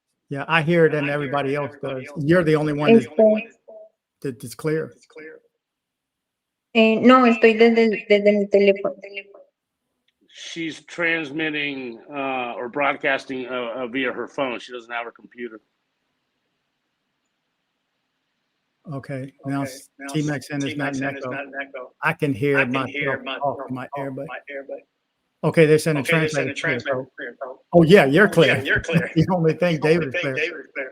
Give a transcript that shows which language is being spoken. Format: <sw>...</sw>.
<en>Yeah, I hear it and everybody else does. You're the only one that's clear.</en> <es>No, estoy desde mi teléfono.</es> <en>She's transmitting or broadcasting via her phone. She doesn't have her computer. Okay, now TMXN is not an echo. I can hear myself off my earbud. Okay, they're sending translator. Oh yeah, you're clear. The only thing, David is clear.</en>